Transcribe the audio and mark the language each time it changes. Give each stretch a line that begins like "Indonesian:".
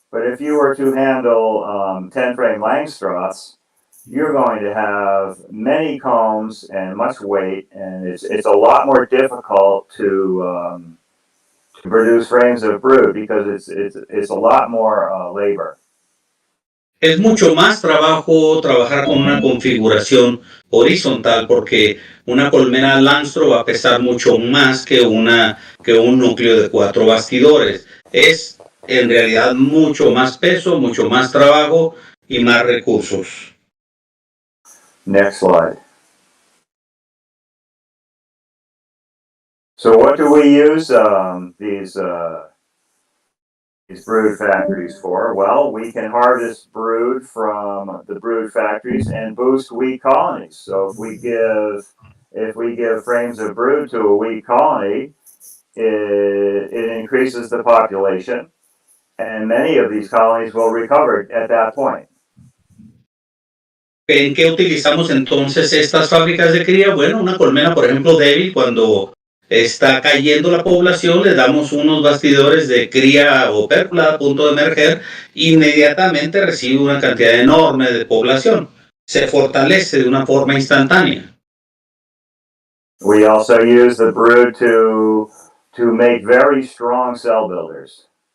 English: But if you were to handle 10-frame Langstroths, you're going to have many combs and much weight, and it's a lot more difficult to produce frames of brood because it's a lot more labor.
Spanish: Es mucho más trabajo trabajar con una configuración horizontal porque una colmena Langstroth va a pesar mucho más que un núcleo de 4 bastidores. Es en realidad mucho más peso, mucho más trabajo y más recursos.
English: Next slide. So what do we use these brood factories for? Well, we can harvest brood from the brood factories and boost weak colonies. So if we give frames of brood to a weak colony, it increases the population, and many of these colonies will recover at that point.
Spanish: ¿En qué utilizamos entonces estas fábricas de cría? Bueno, una colmena, por ejemplo, débil, cuando está cayendo la población, le damos unos bastidores de cría o pérgola a punto de emerger, inmediatamente recibe una cantidad enorme de población. Se fortalece de una forma instantánea.
English: We also use the brood to make very strong cell builders.